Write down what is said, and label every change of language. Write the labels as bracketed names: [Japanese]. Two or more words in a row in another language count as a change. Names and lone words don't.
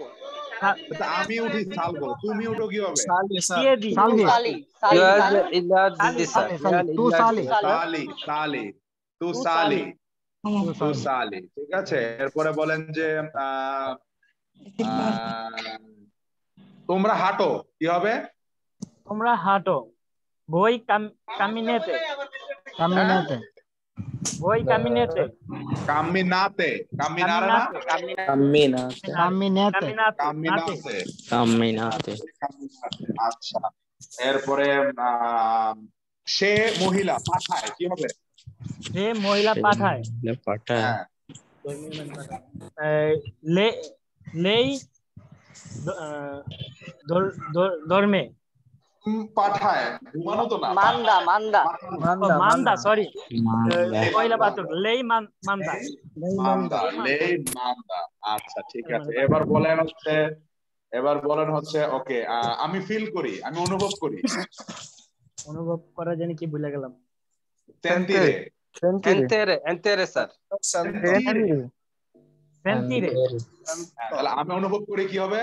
[Bangla] আমি উঠি সালগো তুমি উঠো কি হবে সালি ঠিক আছে এরপরে বলেন যে তোমরা হাঁটো কি হবে তোমরা হাঁটো [Italian] voi camminate voi camminate [Bangla] আচ্ছা এরপরে সে মহিলা পাঠায় কি হবে সে মহিলা পাঠায় [Italian] lei dorme [Bangla] পাঠায় ঘুমানো তো না manda sorry মহিলা পাঠায় [Italian] lei manda [Bangla] আচ্ছা ঠিক আছে এবার বলেন হচ্ছে ওকে আমি ফিল করি আমি অনুভব করা জানি কি ভুলে গেলাম sentire স্যার sentire তাহলে আমি অনুভব করি কি হবে